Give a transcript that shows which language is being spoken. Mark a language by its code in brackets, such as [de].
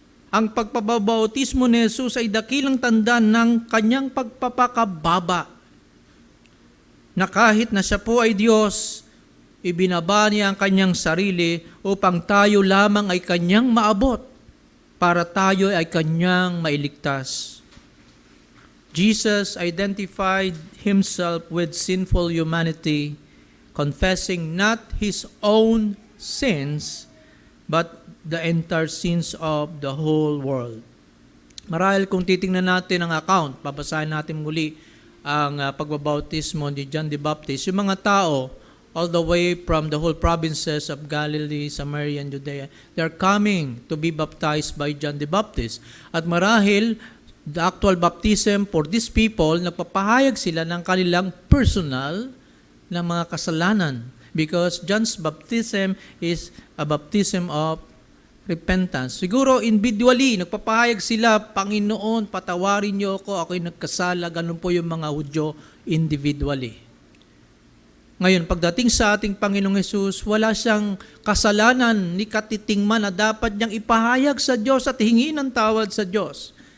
[tl] Ang pagpabautismo ni Jesus ay dakilang tanda ng kanyang pagpapakababa, na kahit na siya po ay Diyos, ibinaba niya ang kanyang sarili upang tayo lamang ay kanyang maabot, para tayo ay kanyang mailigtas. [en] Jesus identified Himself with sinful humanity, confessing not His own sins, but the entire sins of the whole world. [tl] Marahil kung titingnan natin ang account, babasahin natin muli ang pagbabautismo ni John the Baptist, yung mga tao, [en] all the way from the whole provinces of Galilee, Samaria, and Judea, they're coming to be baptized by John the Baptist. [tl] At marahil, [en] the actual baptism for these people, [tl] nagpapahayag sila ng kanilang personal na mga kasalanan. [en] Because John's baptism is a baptism of repentance. [tl] Siguro individually, nagpapahayag sila, Panginoon, patawarin niyo ako, ako'y nagkasala. Ganun po yung mga Hudyo individually. Ngayon, pagdating sa ating Panginoong Hesus, wala siyang kasalanan ni katitingman na dapat niyang ipahayag sa Diyos at hingin ng tawad sa Diyos.